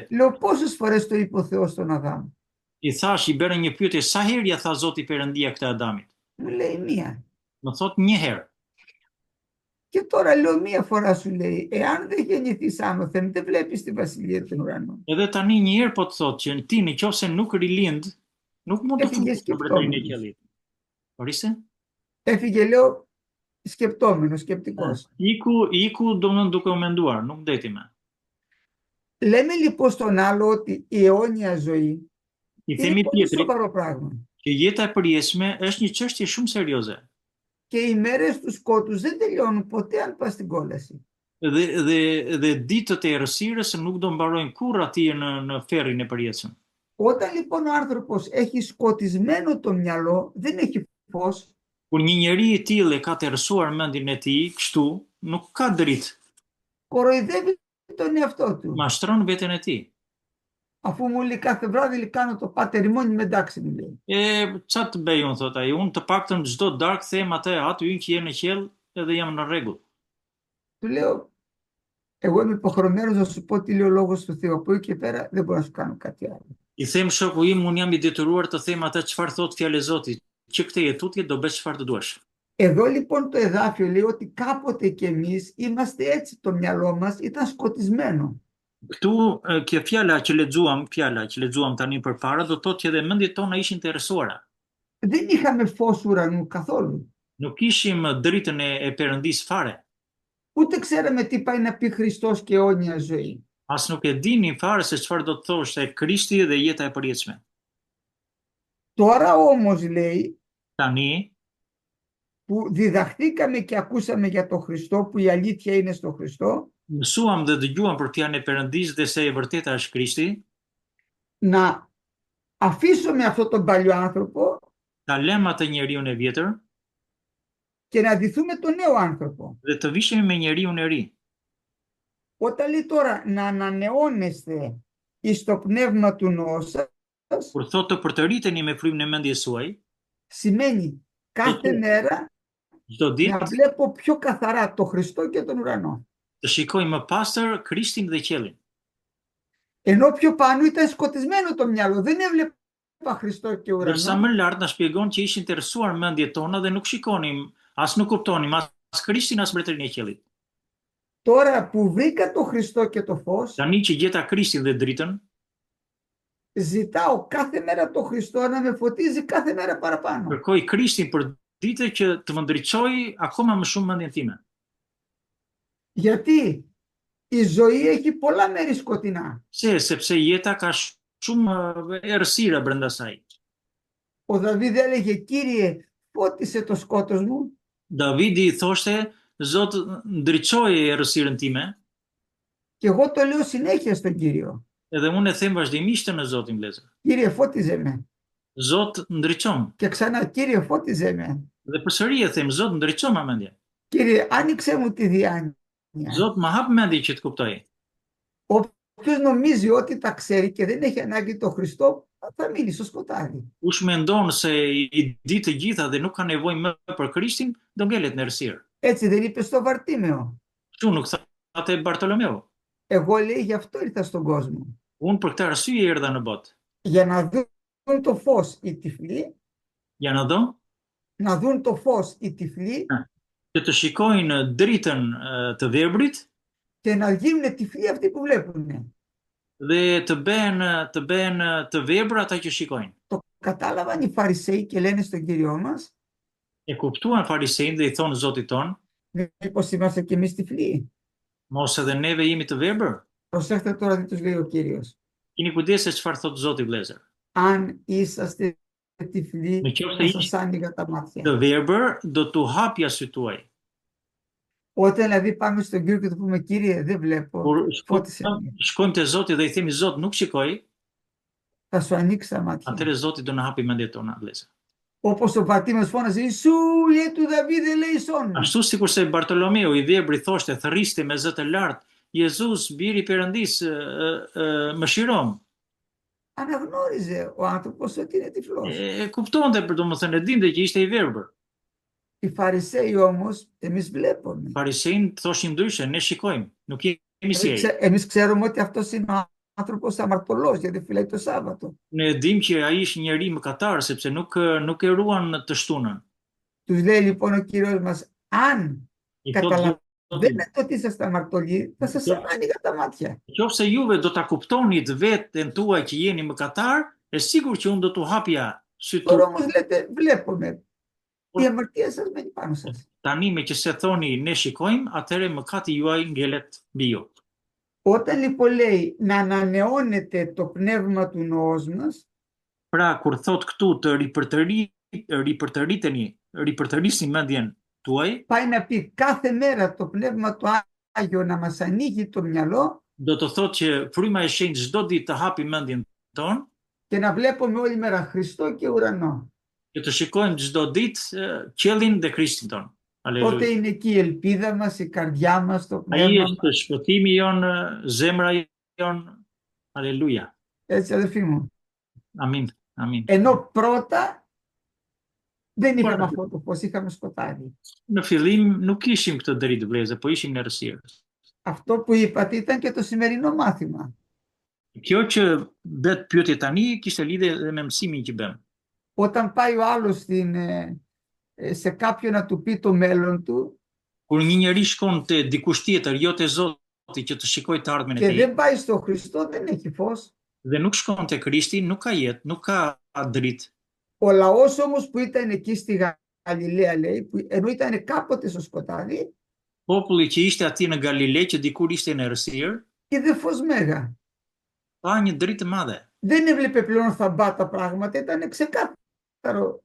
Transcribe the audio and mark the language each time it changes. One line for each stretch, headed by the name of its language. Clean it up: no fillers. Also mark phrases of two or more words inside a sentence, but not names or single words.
Greek: Λέω πόσες φορές το είπε ο Θεός στον Αδάμ.
Albanian: I thash, i bëra një pyetje, sa herë ja tha Zoti Perëndia këtë Adamit?
Greek: Μου λέει μία.
Albanian: Më thot një herë.
Greek: Και τώρα λέω μία φορά σου λέει, εάν δεν γεννηθείς άνωθεν, δεν βλέπεις τη βασιλεία των ουρανών.
Albanian: Edhe tani një herë po të thot që ti nëse nuk rilind, nuk mund të futesh në mbretërinë e qiellit. Poriste?
Greek: Έφυγε, λέω, σκεπτόμενος, σκεπτικός.
Albanian: Iku domethënë duke u menduar, nuk deti më.
Greek: Λέμε λοιπόν στον άλλο ότι η αιώνια ζωή
Albanian: I
Greek: είναι
Albanian: themi
Greek: πολύ
Albanian: tjetrit
Greek: σοβαρό πράγμα.
Albanian: që jeta e përjetshme është një çështje shumë serioze.
Greek: Και οι μέρες του σκότους δεν τελειώνουν ποτέ αν πας στην κόλαση.
Albanian: Dhe ditët e errësirës nuk do mbarojnë kurrë atje në ferrin e përjetshëm.
Greek: Όταν λοιπόν ο άνθρωπος έχει σκοτισμένο το μυαλό, δεν έχει φως.
Albanian: Kur një njeri i tillë e ka të errësuar mendjen e tij, kështu nuk ka dritë.
Greek: Κοροϊδεύει τον εαυτό του.
Albanian: Mashtron veten e tij.
Greek: Αφού μου λέει κάθε βράδυ κάνω το πατερημόνι με εντάξει μου λέει.
Albanian: Çfarë të bëj unë, thot ai, unë të paktën çdo darkë them atë, aty ynë që je në qiell, edhe jam në rregull.
Greek: Του λέω, εγώ είμαι υποχρεωμένος να σου πω τι λέει ο λόγος του Θεού. Από εκεί και πέρα δεν μπορώ να σου κάνω κάτι άλλο.
Albanian: I them shoku im, unë jam i detyruar të them atë çfarë thot fjalë e Zotit, që këtë jetutje do bësh çfarë të duash.
Greek: Εδώ λοιπόν το εδάφιο λέει ότι κάποτε κι εμείς είμαστε έτσι, το μυαλό μας ήταν σκοτισμένο.
Albanian: Këtu kjo fjala që lexuam tani përpara do thotë që edhe mendjet tona ishin të errësuara.
Greek: Δεν είχαμε φως ουρανού καθόλου.
Albanian: Nuk ishim dritën e Perëndis fare.
Greek: Ούτε ξέραμε τι πάει να πει Χριστός και αιώνια ζωή.
Albanian: As nuk e dinin fare se çfarë do të thoshte Krishti dhe jeta e përjetshme.
Greek: Τώρα όμως λέει
Albanian: Tani,
Greek: που διδαχθήκαμε και ακούσαμε για τον Χριστό, που η αλήθεια είναι στο Χριστό,
Albanian: mësuam dhe dëgjuam për fjalën e Perëndis dhe se e vërteta është Krishti,
Greek: να αφήσουμε αυτό τον παλιό άνθρωπο
Albanian: ta lëm atë njeriu e vjetër
Greek: και να ντυθούμε τον νέο άνθρωπο.
Albanian: dhe të vishemi me njeriu e ri.
Greek: Όταν λέει τώρα να ανανεώνεστε εις το πνεύμα του νόου σας,
Albanian: Kur thotë të përtëriteni me frymën e mendjes suaj,
Greek: σημαίνει κάθε μέρα
Albanian: çdo
Greek: να
Albanian: ditë
Greek: βλέπω πιο καθαρά το Χριστό και τον ουρανό.
Albanian: të shikoj më pastër Krishtin dhe qiellin.
Greek: Ενώ πιο πάνω ήταν σκοτισμένο το μυαλό, δεν έβλεπα Χριστό και
Albanian: Ndërsa
Greek: ουρανό.
Albanian: më lart na shpjegon që ishin të errësuar mendjet tona dhe nuk shikonim, as nuk kuptonim as Krishtin as mbretërinë e qiellit.
Greek: Τώρα που βρήκα το Χριστό και το φως,
Albanian: Tani që gjeta Krishtin dhe dritën,
Greek: ζητάω κάθε μέρα το Χριστό να με φωτίζει κάθε μέρα παραπάνω.
Albanian: kërkoj Krishtin për ditë që të më ndriçoj akoma më shumë mendjen time.
Greek: Γιατί η ζωή έχει πολλά μέρη σκοτεινά.
Albanian: Sepse jeta ka shumë errësira brenda saj.
Greek: Ο Δαβίδ έλεγε, Κύριε, φώτισε το σκότος μου.
Albanian: Davidi thoshte, Zot, ndriçoje errësirën time,
Greek: Και εγώ το λέω συνέχεια στον Κύριο.
Albanian: edhe unë e them vazhdimisht në Zotin vëllezër.
Greek: Κύριε, φώτιζε με.
Albanian: Zot, ndriçom.
Greek: Και ξανά, Κύριε, φώτιζε με.
Albanian: Dhe përsëri e them, Zot, ndriçom ma mendje.
Greek: Κύριε, άνοιξε μου τη διάνοια.
Albanian: Zot, ma hap mendje që të kuptoj.
Greek: Όποιος νομίζει ότι τα ξέρει και δεν έχει ανάγκη το Χριστό, θα μείνει στο σκοτάδι.
Albanian: Kush mendon se i di të gjitha dhe nuk ka nevojë më për Krishtin, do ngelet në errësirë.
Greek: Έτσι δεν είπε στο Βαρτίμεο.
Albanian: Kështu nuk thatë Bartolomeu.
Greek: Εγώ λέει γι' αυτό ήρθα στον κόσμο.
Albanian: Unë për këtë arsye erdha në botë.
Greek: Για να δουν το φως οι τυφλοί,
Albanian: Ja në dho,
Greek: να δουν το φως οι τυφλοί
Albanian: që të shikojnë dritën të verbrit
Greek: και να γίνουν τυφλοί αυτοί που βλέπουν.
Albanian: dhe të bëhen të verbra ata që shikojnë.
Greek: Το κατάλαβαν οι Φαρισαίοι και λένε στον Κύριό μας,
Albanian: E kuptuan farisejnë dhe i thonë Zotit ton,
Greek: μήπως είμαστε κι εμείς τυφλοί.
Albanian: mos edhe neve jemi të verbër.
Greek: Προσέχτε τώρα τι τους λέει ο Κύριος.
Albanian: Kini kujdes se çfarë thotë Zoti vëllezër.
Greek: Αν είσαστε τυφλοί,
Albanian: Në qoftë
Greek: θα σας άνοιγα τα μάτια.
Albanian: Të verbër do t'u hapja sytë tuaj.
Greek: Όταν δηλαδή πάμε στον Κύριο και του πούμε, Κύριε, δεν βλέπω,
Albanian: Kur
Greek: φώτισε με,
Albanian: shkojmë te Zoti dhe i themi Zot, nuk shikoj,
Greek: θα σου ανοίξει τα μάτια.
Albanian: atëherë Zoti do na hapi mendjet tona vëllezër.
Greek: Όπως ο Βαρτίμεος φώνασε, Ιησού, je του Δαβίδ ελέησον.
Albanian: Ashtu sikurse Bartolomeu i verbri thoshte, thërriste me zë të lartë, Jezus, biri i Perëndis, mëshirom.
Greek: Αναγνώριζε ο άνθρωπος ότι είναι τυφλός.
Albanian: Kuptonte për domethënë e dinte që ishte i verbër.
Greek: Οι Φαρισαίοι όμως, εμείς βλέπουμε.
Albanian: Farisejnë thoshin ndryshe, ne shikojmë, nuk jemi si ai.
Greek: Εμείς ξέρουμε ότι αυτός είναι ο άνθρωπος αμαρτωλός, γιατί φυλάει το Σάββατο.
Albanian: Ne dim që ai është njeri mëkatar sepse nuk e ruan të shtunën.
Greek: Τους λέει λοιπόν ο Κύριος μας, αν
Albanian: I thotë
Greek: καταλαβαίνετε ότι είσαστε αμαρτωλοί, θα σας άνοιγα τα μάτια.
Albanian: Nëse juve do ta kuptonit veten tuaj që jeni mëkatar, e sigur që unë do t'u hapja sytë
Greek: Τώρα
Albanian: tuaj.
Greek: όμως λέτε, βλέπουμε, η αμαρτία σας μένει πάνω σας.
Albanian: Tani me që se thoni ne shikojmë, atëherë mëkati juaj ngelet mbi ju.
Greek: Όταν λοιπόν λέει να ανανεώνετε το πνεύμα του νόου μας,
Albanian: Pra kur thot këtu të ripërtërisni mendjen tuaj,
Greek: πάει να πει κάθε μέρα το πνεύμα του Άγιο να μας ανοίγει το μυαλό
Albanian: do të thotë që fryma e shenjtë çdo ditë të hapi mendjen tonë,
Greek: και να βλέπουμε όλη μέρα Χριστό και ουρανό.
Albanian: që të shikojmë çdo ditë qiellin dhe Krishtin ton.
Greek: Τότε
Albanian: Aleluja.
Greek: είναι εκεί η ελπίδα μας, η καρδιά μας, το
Albanian: Ai
Greek: πνεύμα
Albanian: është shpëtimi jon, zemra jon. Aleluja.
Greek: Έτσι, αδελφοί μου.
Albanian: Amin. Amin.
Greek: Ενώ πρώτα δεν είχαμε
Albanian: Por
Greek: αυτό το φως, είχαμε σκοτάδι.
Albanian: në fillim nuk ishim këtë dritë vëllezër, po ishim në errësirë.
Greek: Αυτό που είπατε ήταν και το σημερινό μάθημα.
Albanian: Kjo që bëhet pyetje tani kishte lidhje edhe me mësimin që bëm.
Greek: Όταν πάει ο άλλος σε κάποιον να του πει το μέλλον του
Albanian: Kur një njeri shkon te dikush tjetër, jo te Zoti, që të shikojë të ardhmen e
Greek: και
Albanian: tij,
Greek: δεν πάει στο Χριστό, δεν έχει φως.
Albanian: dhe nuk shkon te Krishti, nuk ka jetë, nuk ka dritë.
Greek: Ο λαός όμως που ήταν εκεί στη Γαλιλαία, λέει, ενώ ήταν κάποτε στο σκοτάδι,
Albanian: Populli që ishte atje në Galile, që dikur ishte në errësirë,
Greek: είδε φως μέγα.
Albanian: pa një dritë të madhe.
Greek: Δεν έβλεπε πλέον θαμπά τα πράγματα, ήταν ξεκάθαρο.